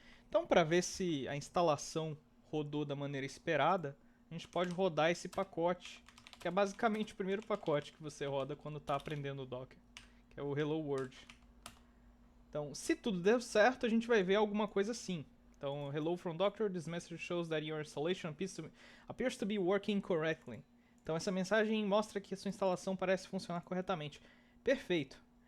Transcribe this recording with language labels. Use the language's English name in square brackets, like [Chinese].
[Portuguese] Então, para ver se a instalação rodou da maneira esperada, a gente pode rodar esse pacote, que é basicamente o primeiro pacote que você roda quando está aprendendo o Docker, que é o Hello World. Então, se tudo der certo, a gente vai ver alguma coisa assim. Então, [English] hello from Docker, this message shows that your installation appears to be working correctly. [Portuguese] Então, essa mensagem mostra que a sua instalação parece funcionar corretamente. Perfeito.